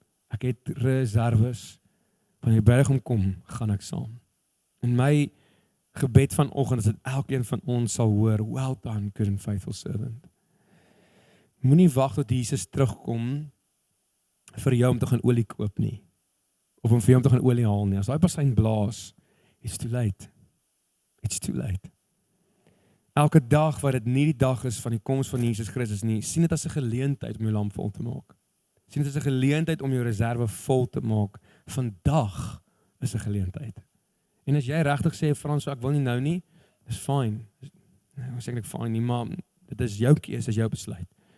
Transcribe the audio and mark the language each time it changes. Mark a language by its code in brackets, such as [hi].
[af] Ek het reserves. Wanneer die berg kom, gaan ek saam. En my gebed vanoggend is dat elkeen van ons sal hoor, [en] well done, good and faithful servant. [af] Moenie wag tot Jesus terugkom vir jou om te gaan olie koop nie. Of om vir jou om te gaan olie haal nie. As daai bassein blaas, [en] it's too late. It's too late. [af] Elke dag wat dit nie die dag is van die koms van Jesus Christus nie, sien dit as 'n geleentheid om jou lamp vol te maak. Sien dit as 'n geleentheid om jou reserve vol te maak. Vandag is 'n geleentheid. En as jy regtig sê, Frans, ek wil nie nou nie, dis fine. Ek sê eintlik fine nie, maar dit is jou keuse, is jou besluit.